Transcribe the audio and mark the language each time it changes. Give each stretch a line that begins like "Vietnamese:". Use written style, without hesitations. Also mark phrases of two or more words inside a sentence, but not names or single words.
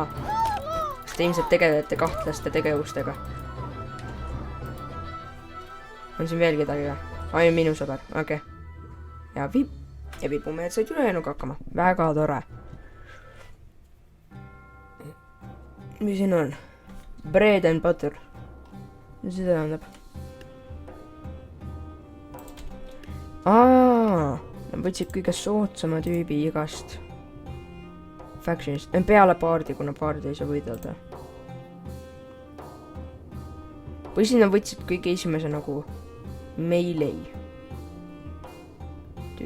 Estonian: Sest te ilmselt tegelete kahtlaste tegevustega. On siin veel kedagi? Ainult minu sõber, okei. Ja vibumehed said ülejäänuga hakkama. Väga tore. Mis siin on?
English: Bread and butter.
Estonian: Mis see tähendab? Nad võtsid kõige soodsama tüübi igast factionist. Peale baardi, kuna baardi ei saa võidelda. Või siis nad võtsid kõige esimese nagu melee tüüp.